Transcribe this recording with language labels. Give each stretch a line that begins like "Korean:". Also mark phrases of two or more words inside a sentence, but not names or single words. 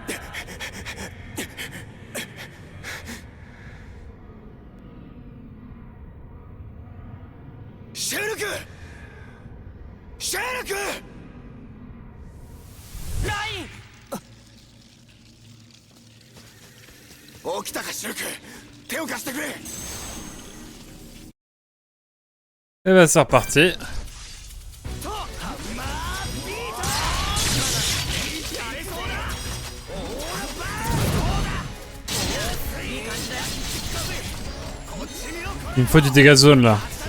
Japanese: シュルク。シュルク。ライン。起きたかシュルク。手を貸してくれ。
French: Et ben c'est reparti. Il me faut du dégât de zone là.